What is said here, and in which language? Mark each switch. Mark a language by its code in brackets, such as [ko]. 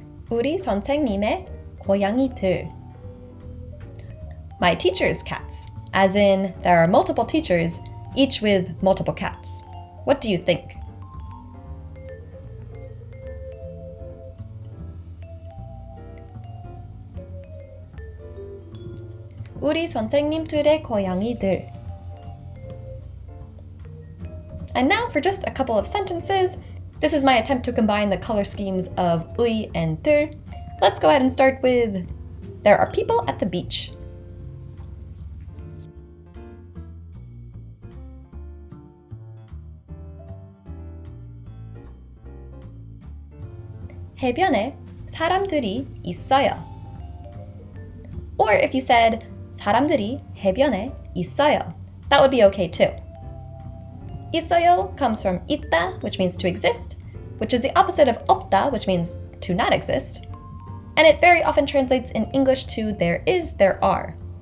[ko] 우리 선생님의 고양이들. [en] My teacher's cats, as in there are multiple teachers, each with multiple cats. What do you think? [ko] 우리 선생님들의 고양이들. [en] And now for just a couple of sentences. This is my attempt to combine the color schemes of 의 and 들. Let's go ahead and start with there are people at the beach. [ko] 해변에 사람들이 있어요. [en] Or if you said [ko] 사람들이 해변에 있어요, [en] that would be okay too. 있어요 comes from 있다, which means to exist, which is the opposite of 없다, which means to not exist. And it very often translates in English to there is, there are.